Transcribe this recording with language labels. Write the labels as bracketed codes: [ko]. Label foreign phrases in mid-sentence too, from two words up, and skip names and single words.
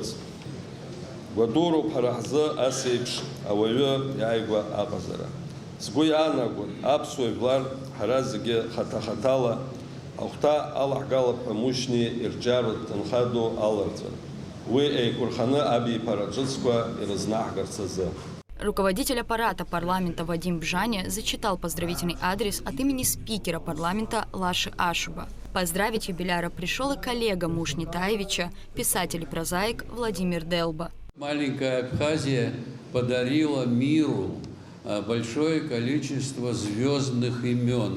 [ab] Гәадуроуп ҳара ҳзы ас еиԥш ауаҩы иааигәа аҟазара. Сгәы иаанагон аԥсуа жәлар ҳара зегьы хаҭа-хаҭала ахәҭа алаҳгалап ҳәа Мушьни ирҿиаратә ҭынха ду аларҵәан. Уи еиқәырханы абиԥара ҿыцқәа ирызнаҳгарц азы. [ru] Руководитель аппарата парламента Вадим Бжаня зачитал поздравительный адрес от имени спикера парламента Лаши Ашуба. Поздравить юбиляра пришел и коллега Мушни Таевича, писатель и прозаик Владимир Делба. Маленькая Абхазия подарила миру большое количество звездных имен.